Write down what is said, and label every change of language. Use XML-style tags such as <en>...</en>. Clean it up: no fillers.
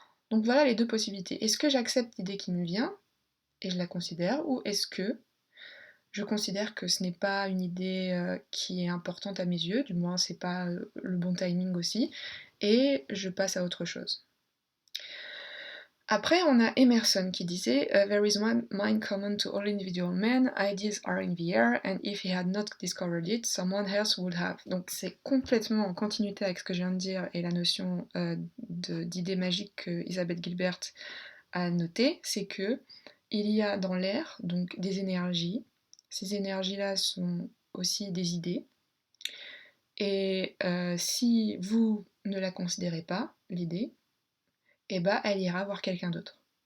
<fr>Donc voilà les deux possibilités. Est-ce que j'accepte l'idée qui me vient et je la considère, ou est-ce que je considère que ce n'est pas une idée qui est importante à mes yeux, du moins c'est pas le bon timing aussi, et je passe à autre chose. Après, on a Emerson qui disait</fr> <en>There is one mind common to all individual men, ideas are in the air, and if he had not discovered it, someone else would have.</en> <fr>Donc c'est complètement en continuité avec ce que je viens de dire et la notion d'idée magique que Elizabeth Gilbert a notée, c'est que il y a dans l'air donc des énergies. Ces énergies-là sont aussi des idées. Et si vous ne la considérez pas, l'idée, eh ben, elle ira voir quelqu'un d'autre.</fr>